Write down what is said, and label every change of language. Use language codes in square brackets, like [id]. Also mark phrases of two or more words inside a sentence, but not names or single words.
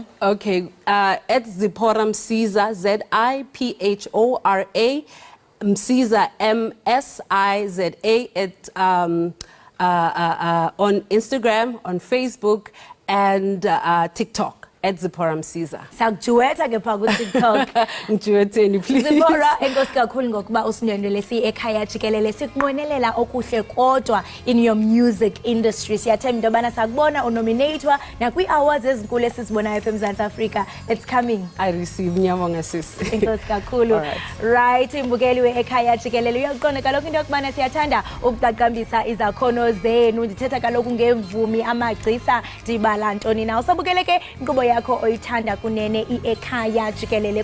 [en] Okay, at Zipora Msiza, ZIPHORA Msiza MSIZA at on Instagram, on Facebook, and TikTok Zipporah Msiza. [xh] Sakujuweta ke pha ku TikTok. Ngijuwetheni please. Zipporah, enkosi kakhulu ngokuba usindwendwele Ekhaya Jikelele, sikubonela okuhle kodwa [en] in your music industry. [xh] Siyathemba into yobana sakubona unominatwa nakwi-awards ezinkulu esizibona apha eMzantsi Afrika. [en] It's coming. I receive nyabonga sis. [xh] Enkosi kakhulu. Right, imbukeli Ekhaya Jikelele, uyaqonda kaloku into yokubana siyathanda ukuqaqambisa izakhono zenu. Ndithetha kaloku ngemvumi, amagcisa, dibala ntoni na. Usabukele ke inkqubo yakho oyithanda kunene Ekhaya Jikelele.